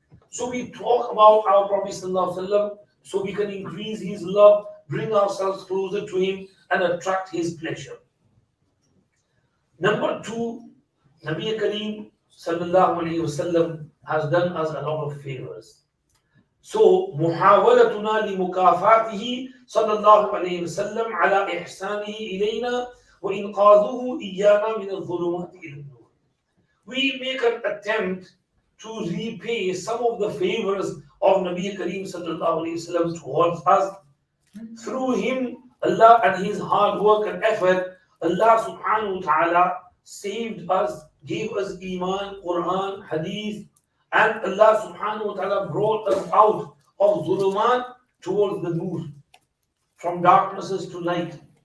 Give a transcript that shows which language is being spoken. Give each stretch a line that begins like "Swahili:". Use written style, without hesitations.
English: So we talk about our Prophet sallallahu alayhi wasallam so we can increase his love, bring ourselves closer to him, and attract his pleasure. Number 2, Nabi Kareem sallallahu alayhi wasallam has done us a lot of favors.
Arabic: So, محاولتنا لمكافاته صلى الله عليه وسلم على إحسانه إلينا وإنقاذه إيانا من الظلمات إلى النور.
English: We make an attempt to repay some of the favors of Nabi Kareem sallallahu alayhi wasallam towards us. Through him, Allah and his hard work and effort, Allah subhanahu wa ta'ala saved us, gave us Iman, Quran, Hadith, and Allah subhanahu wa ta'ala brought us out of zulumat towards the nur, from darknesses to light.